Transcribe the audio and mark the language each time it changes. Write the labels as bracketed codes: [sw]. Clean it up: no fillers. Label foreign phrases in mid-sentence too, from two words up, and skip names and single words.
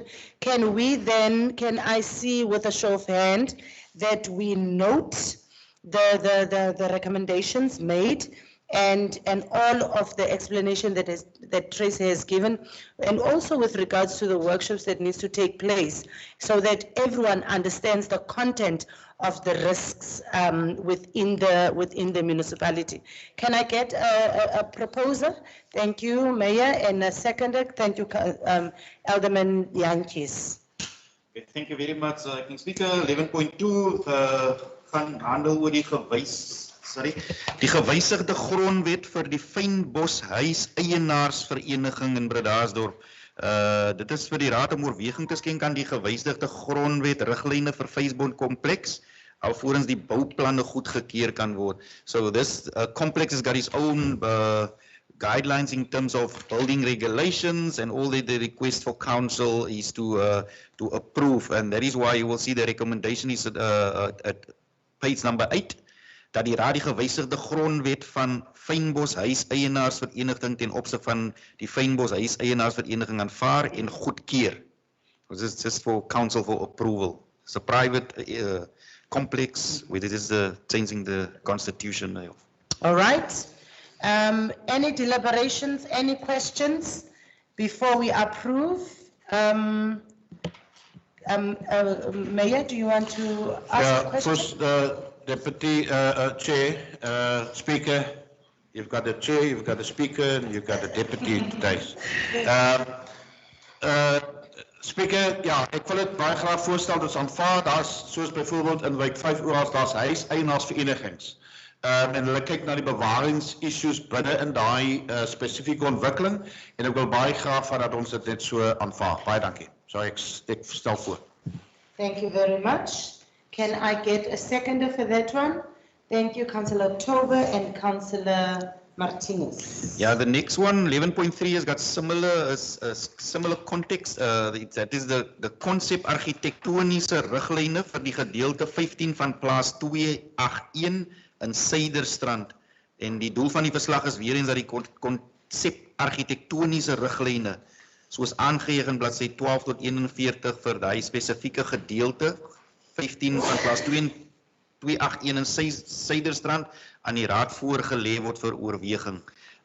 [en] Can we then, can I see with a show of hand that we note the recommendations made and all of the explanation that Tracy has given, and also with regards to the workshops that needs to take place, so that everyone understands the content of the risks within the municipality. Can I get a proposer? Thank you, Mayor, and a seconder. Thank you, Alderman Jantjies. Okay, thank you very much, King Speaker. [af] 11.2 gaan handel oor die gewysigde grondwet vir die Fynbos Huis Eienaarsvereniging in Bredasdorp. Dit is vir die raad om oorweging te skenk aan die gewysigde grondwet riglyne vir Fynbos kompleks, alvorens die bouplanne goedgekeur kan word. [en] So this complex has got its own guidelines in terms of building regulations, and all the request for council is to approve, and that is why you will see the recommendation is at page number 8, [af] dat die raad die gewysigde grondwet van Fynbos Huis Eienaarsvereniging ten opsigte van die Fynbos Huis Eienaarsvereniging aanvaar en goedkeur. [en] This is just for council for approval. It's a private complex where it is changing the constitution. All right. Any deliberations, any questions before we approve? Mayor, do you want to ask a question? First, Deputy Chair, Speaker, you've got the Chair, you've got the Speaker, and you've got the Deputy today. Speaker, [af] ja, ek wil dit baie graag voorstel, dus aanvaar, daar's soos byvoorbeeld in wijk 5 oorals, daar's huiseienaarsverenigings. En hulle kyk na die bewaringsissues binne in daai spesifieke ontwikkeling, en ek wil baie graag van dat ons dit net so aanvaar. Baie dankie. So ek stel voor. [en] Thank you very much. Can I get a seconder for that one? Thank you, Councillor October and Councillor Martinez. Yeah, the next one, 11.3, has got similar context. That is the concept [af] architectoniese riglyne vir die gedeelte 15 van plaas 281 in Suiderstrand. En die doel van die verslag is weer eens dat die concept architectoniese riglyne, soos aangegee in bladsy 12 tot 41 vir die spesifieke gedeelte 15 van plaas 281 in Suiderstrand aan die raad voorgelê word vir oorweging.